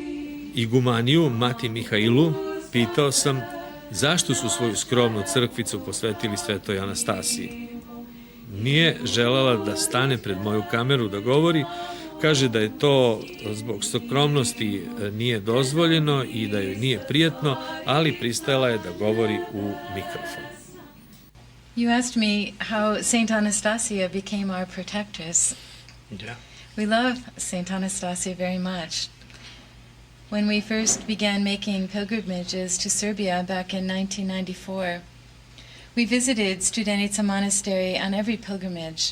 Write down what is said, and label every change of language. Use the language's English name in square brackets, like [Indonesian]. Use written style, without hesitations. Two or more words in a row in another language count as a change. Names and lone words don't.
[Serbian] Igumaniju, mati Mihailu, pitao sam zašto su svoju skromnu crkvicu posvetili Svetoj Anastasiji. Nije želela da stane pred moju kameru da govori, kaže da je to zbog skromnosti nije dozvoljeno i da joj nije prijatno, ali pristajala je da govori u mikrofon. [English] You asked me how Saint Anastasia became our protectress. Yeah. We love Saint Anastasia very much. When we first began making pilgrimages to Serbia back in 1994, we visited Studenica Monastery on every pilgrimage.